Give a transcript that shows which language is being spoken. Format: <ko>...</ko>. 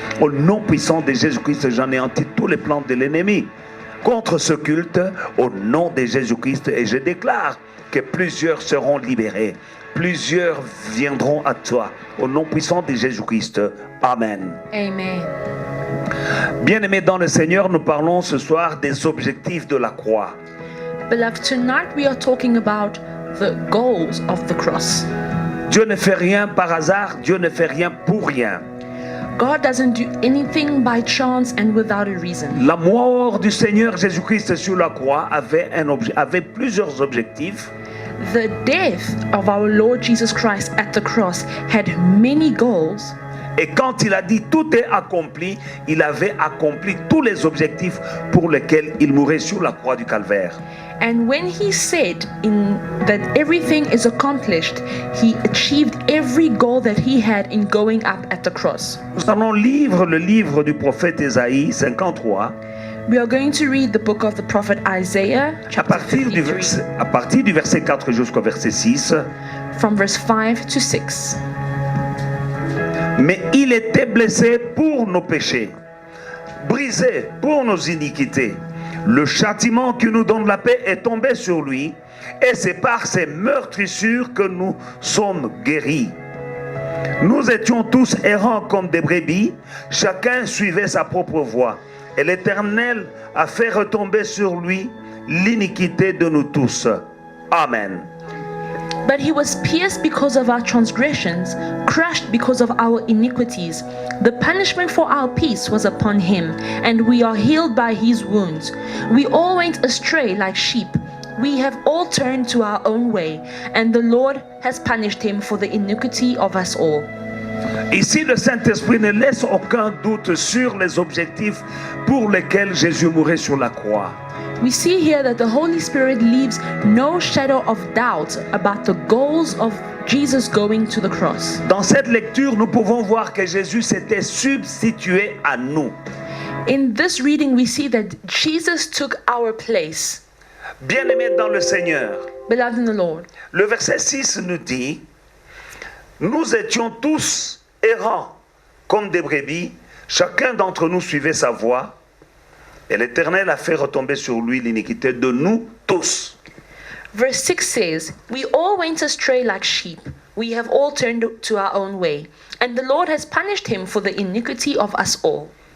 <fr>Au nom puissant de Jésus-Christ, j'anéantis tous les plans de l'ennemi contre ce culte, au nom de Jésus-Christ. Et je déclare que plusieurs seront libérés. Plusieurs viendront à toi. Au nom puissant de Jésus-Christ. Amen. Amen. Bien-aimés dans le Seigneur, nous parlons ce soir des objectifs de la croix.</fr> <en>Beloved, tonight we are talking about the goals of the cross.</en> <fr>Dieu ne fait rien par hasard, Dieu ne fait rien pour rien.</fr> <en>God doesn't do anything by chance and without a reason.</en> <fr>La mort du Seigneur Jésus-Christ sur la croix avait plusieurs objectifs.</fr> <en>The death of our Lord Jesus Christ at the cross had many goals.</en> <fr>Et quand il a dit tout est accompli, il avait accompli tous les objectifs pour lesquels il mourait sur la croix du Calvaire.</fr> <en>And when he said that everything is accomplished, he achieved every goal that he had in going up at the cross.</en> <fr>Nous allons lire le livre du prophète Ésaïe 53.</fr> <en>We are going to read the book of the prophet Isaiah,</en> <fr>À</fr> <en>chapter</en> <fr>partir du verset 4 jusqu'au verset 6.</fr> <en>from verse 5 to 6.</en> <fr>Mais il était blessé pour nos péchés, brisé pour nos iniquités. Le châtiment qui nous donne la paix est tombé sur lui, et c'est par ses meurtrissures que nous sommes guéris. Nous étions tous errants comme des brebis, chacun suivait sa propre voie, et l'Éternel a fait retomber sur lui l'iniquité de nous tous. Amen.</fr> <en>But he was pierced because of our transgressions, crushed because of our iniquities. The punishment for our peace was upon him, and we are healed by his wounds. We all went astray like sheep. We have all turned to our own way, and the Lord has punished him for the iniquity of us all.</en> <fr>Ici, le Saint-Esprit ne laisse aucun doute sur les objectifs pour lesquels Jésus mourait sur la croix.</fr> <en>We see here that the Holy Spirit leaves no shadow of doubt about the goals of Jesus going to the cross.</en> <fr>Dans cette lecture, nous pouvons voir que Jésus s'était substitué à nous.</fr> <en>In this reading, we see that Jesus took our place.</en> <fr>Bien-aimés dans le Seigneur,</fr> <en>Beloved in the Lord,</en> <fr>le verset 6 nous dit: nous étions tous errants comme des brebis, chacun d'entre nous suivait sa voie, et l'Éternel a fait retomber sur lui l'iniquité de nous tous.</fr> <en>verse 6 says, we all went astray like sheep. We have all turned to our own way. And the Lord has punished him for the iniquity of us all.</en>